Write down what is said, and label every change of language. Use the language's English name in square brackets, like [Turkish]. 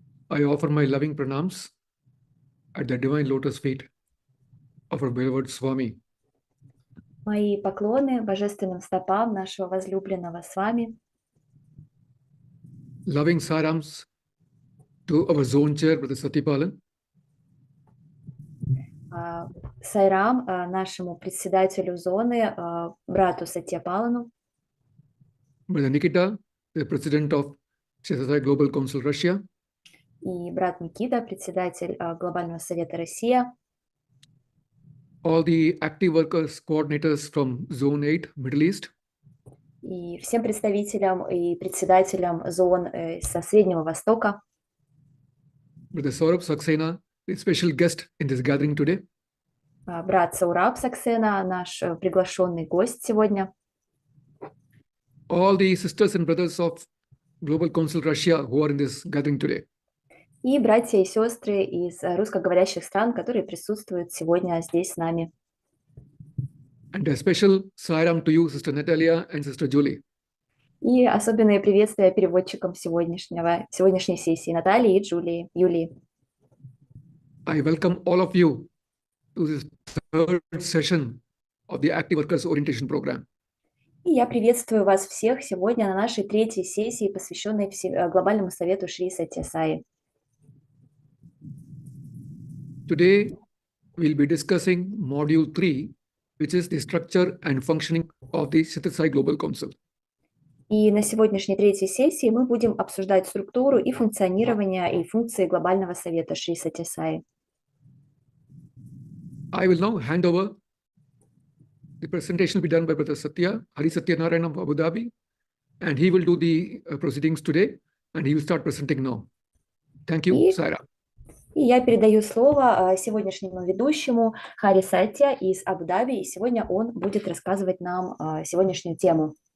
[English] I offer my loving pranams at the divine lotus feet of our beloved Swami. [Russian] Мои поклоны божественным стопам нашего возлюбленного с вами. [English] Loving sarams to our zone chair, Brother Satyapalan. [Russian] Сайрам нашему председателю зоны, брату Сатьяпалану. [English] Brother Nikita, the president of Шри Сатья Саи Global Council Russia. [Russian] И брат Никита, председатель Глобального Совета Россия. [English] All the active workers, coordinators from Zone 8, Middle East. [Russian] И всем представителям и председателям зон со Среднего Востока. [English] Brother Saurabh Saxena, the special guest in this gathering today. [Russian] Брат Саураб Саксена, наш приглашенный гость сегодня. [English] All the sisters and brothers of Global Council Russia who are in this gathering today. [Russian] И братья и сестры из русскоговорящих стран, которые присутствуют сегодня здесь с нами. [English] And a special Sairam to you, Sister Natalia and Sister Julie. [Russian] И особенные приветствия переводчикам сегодняшней сессии Натальи и Юлии. [English] I welcome all of you to this third session of the Active Workers Orientation Program. [Russian] И я приветствую вас всех сегодня на нашей третьей сессии, посвященной Глобальному Совету Шри Сатья Саи. [English] Today, we'll be discussing Module 3, which is the structure and functioning of the Шри Сатья Саи Global Council. [Russian] И на сегодняшней третьей сессии мы будем обсуждать структуру и функционирование и функции Глобального Совета Шри Сатья Саи. [English] I will now hand over. The presentation will be done by Brother Satya, Hari Satya Narayan of Abu Dhabi, and he will do the proceedings today, and he will start presenting now. Thank you, Saira. [Russian] И я передаю слово сегодняшнему ведущему Хари Сатья из Абу-Даби, и сегодня он будет рассказывать нам сегодняшнюю тему.